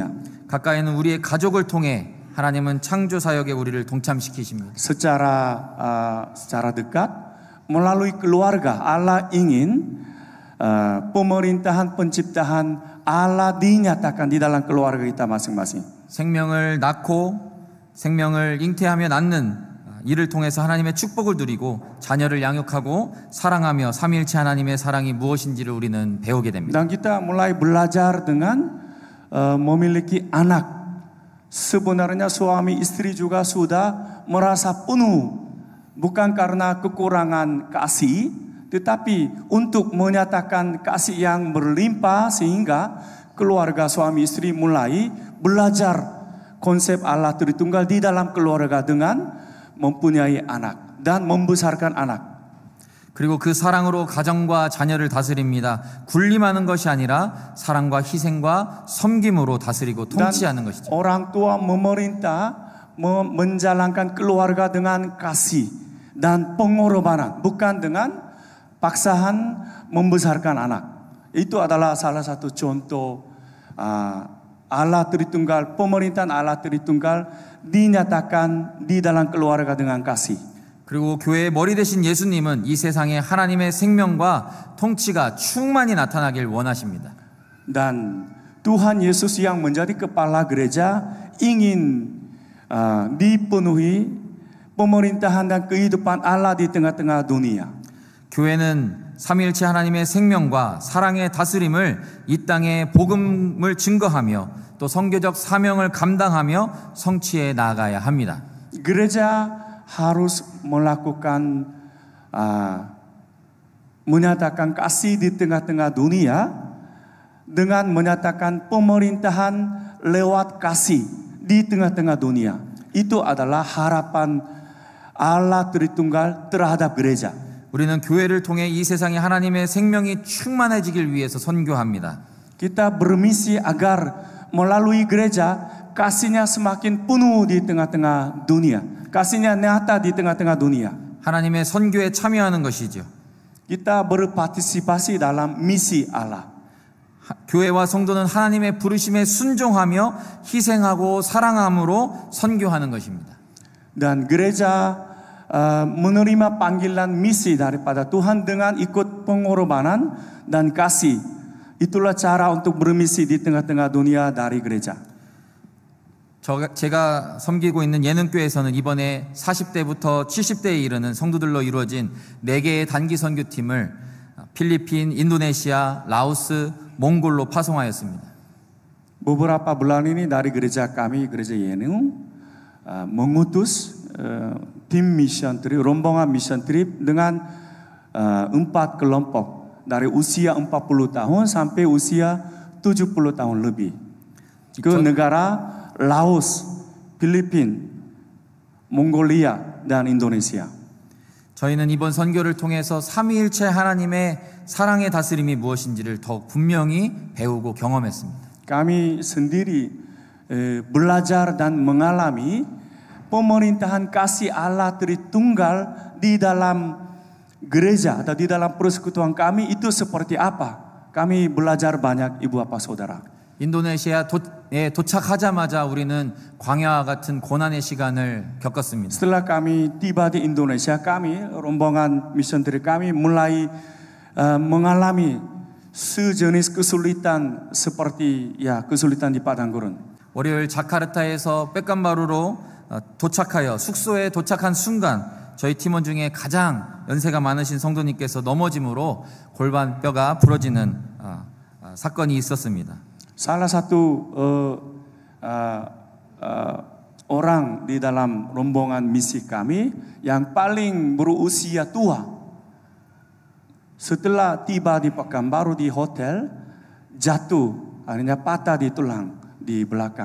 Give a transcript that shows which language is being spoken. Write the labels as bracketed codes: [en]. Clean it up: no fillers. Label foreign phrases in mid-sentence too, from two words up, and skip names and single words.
[ko] 가까이 있는 우리의 가족을 통해 하나님은 창조 사역에 우리를 동참시키십니다. [id] Secara dekat melalui keluarga Allah ingin pemerintahan penciptaan Allah dinyatakan di dalam keluarga kita masing-masing. [ko] 생명을 낳고 생명을 잉태하며 낳는 이를 통해서 하나님의 축복을 누리고 자녀를 양육하고 사랑하며 삼위일체 하나님의 사랑이 무엇인지를 우리는 배우게 됩니다. [id] Dan kita mulai belajar dengan memiliki anak. Sebenarnya suami istri juga sudah merasa penuh, bukan karena kekurangan kasih, tetapi untuk menyatakan kasih yang berlimpah sehingga keluarga suami istri mulai belajar konsep Allah Tritunggal di dalam keluarga dengan mempunyai anak dan membesarkan anak. [ko] 그리고 그 사랑으로 가정과 자녀를 다스립니다. 군림하는 것이 아니라 사랑과 희생과 섬김으로 다스리고 통치하는 것이죠. [id] Orang tua memerintah menjalankan keluarga dengan kasih dan pengorbanan, bukan dengan paksaan membesarkan anak. Itu adalah salah satu contoh Allah Tritunggal, pemerintahan Allah Tritunggal dinyatakan di dalam keluarga dengan kasih. [ko] 그리고 교회의 머리 되신 예수님은 이 세상에 하나님의 생명과 통치가 충만히 나타나길 원하십니다. [id] Dan Tuhan Yesus yang menjadi kepala gereja ingin dipenuhi pemerintahan dan kehidupan Allah di tengah-tengah dunia. [ko] 교회는 삼위일체 하나님의 생명과 사랑의 다스림을 이 땅에 복음을 증거하며 또 선교적 사명을 감당하며 성취해 나아가야 합니다. [id] Gereja harus melakukan menyatakan kasih di tengah-tengah dunia dengan menyatakan pemerintahan lewat kasih di tengah-tengah dunia. Itu adalah harapan Allah Tritunggal terhadap gereja. [ko] 우리는 교회를 통해 이 세상에 하나님의 생명이 충만해지길 위해서 선교합니다. [id] Kita bermisi agar melalui gereja kasihnya semakin penuh di tengah-tengah dunia. Kasihnya nyata di tengah-tengah dunia. [ko] 하나님의 선교에 참여하는 것이죠. [id] Kita berpartisipasi dalam misi Allah. [ko] 교회와 성도는 하나님의 부르심에 순종하며 희생하고 사랑함으로 선교하는 것입니다. [id] Dan gereja menerima panggilan misi daripada Tuhan dengan ikut pengorbanan dan kasih. Itulah cara untuk bermisi di tengah-tengah dunia dari gereja. [ko] 제가 섬기고 있는 예능교회에서는 이번에 40대부터 70대에 이르는 성도들로 이루어진 4개의 단기 선교팀을 필리핀, 인도네시아, 라오스, 몽골로 파송하였습니다. [id] Beberapa bulan ini dari gereja kami, gereja Yening, mengutus tim [en] mission trip, [id] rombongan [en] mission trip [id] dengan 4 kelompok dari usia 40 tahun sampai usia 70 tahun lebih ke negara Laos, 필리핀, 몽골리아 dan Indonesia. [ko] 저희는 이번 선교를 통해서 삼위일체 하나님의 사랑의 다스림이 무엇인지를 더욱 분명히 배우고 경험했습니다. [id] Kami sendiri belajar dan mengalami pemerintahan kasih Allah Tritunggal di dalam gereja atau di dalam persekutuan kami itu seperti apa. Kami belajar banyak ibu bapak saudara. [ko] 인도네시아에 도착하자마자 우리는 광야와 같은 고난의 시간을 겪었습니다. [id] Setelah kami tiba di Indonesia, kami rombongan misioneri kami mulai mengalami sejenis kesulitan seperti kesulitan di padang gurun. [ko] 월요일 자카르타에서 백감바루로 도착하여 숙소에 도착한 순간 저희 팀원 중에 가장 연세가 많으신 성도님께서 넘어짐으로 골반뼈가 부러지는 사건이 있었습니다. [id] Salah satu orang di dalam rombongan misi kami yang paling berusia tua, setelah tiba di Pekanbaru di hotel, jatuh, akhirnya patah di tulang di belakang.